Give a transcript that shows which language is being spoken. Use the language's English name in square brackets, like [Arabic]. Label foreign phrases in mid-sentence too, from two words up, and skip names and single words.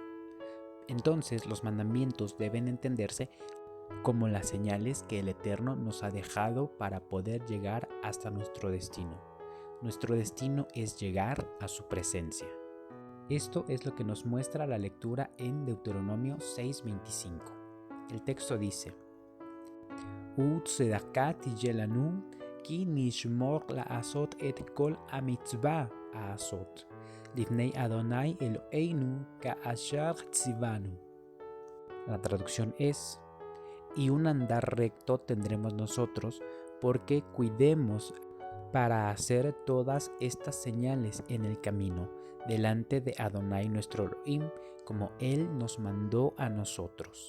[Spanish] Entonces, los mandamientos deben entenderse como las señales que el Eterno nos ha dejado para poder llegar hasta nuestro destino. Nuestro destino es llegar a su presencia. Esto es lo que nos muestra la lectura en Deuteronomio 6:25. El texto dice: [Hebrew] וצדקה תהיה לנו כי נשמר לעשות את כל המצוה הזאת לפני אדני אלהינו כאשר צונו. [Spanish] La traducción es: y un andar recto tendremos nosotros, porque cuidemos para hacer todas estas señales en el camino, delante de Adonai nuestro Elohim, como Él nos mandó a nosotros.